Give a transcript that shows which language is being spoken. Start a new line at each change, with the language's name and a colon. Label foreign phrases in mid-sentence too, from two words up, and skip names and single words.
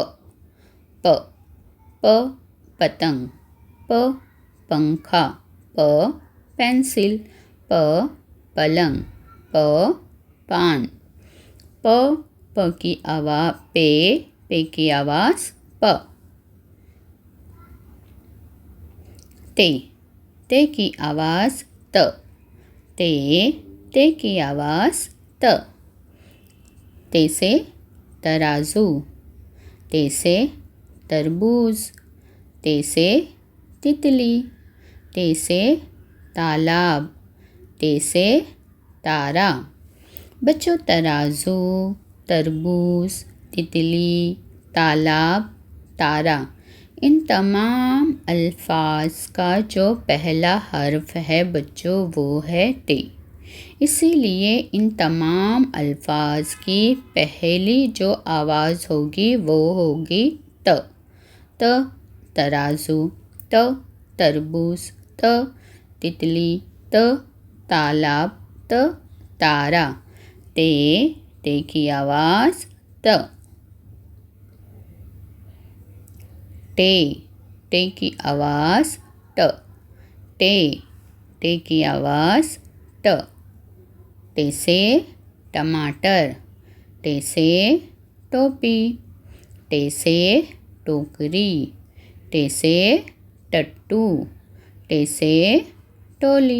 Hindi: प, प पतंग, प पंखा, प पेंसिल, प पलंग, प पान। प की आवाज़ पे, पे की आवाज़ प। ते, ते की आवाज़ त, ते, ते की आवाज़ त। ते से तराजू, ते से तरबूज, ते से तितली, ते से तालाब, ते से तारा। बच्चों, तराजू, तरबूज, तितली, तालाब, तारा, इन तमाम अल्फाज का जो पहला हर्फ है बच्चों वो है टे। इसीलिए इन तमाम अल्फाज की पहली जो आवाज़ होगी वो होगी त। त तराजू, त तरबूज, त तितली, त तालाब, त तारा। ते, ते की आवाज़ त। टे, टे की आवाज़ ट, टे, टे की आवाज़ ट। टे से टमाटर, टे से टोपी, टे से टोकरी, टे से टट्टू, टे से टोली।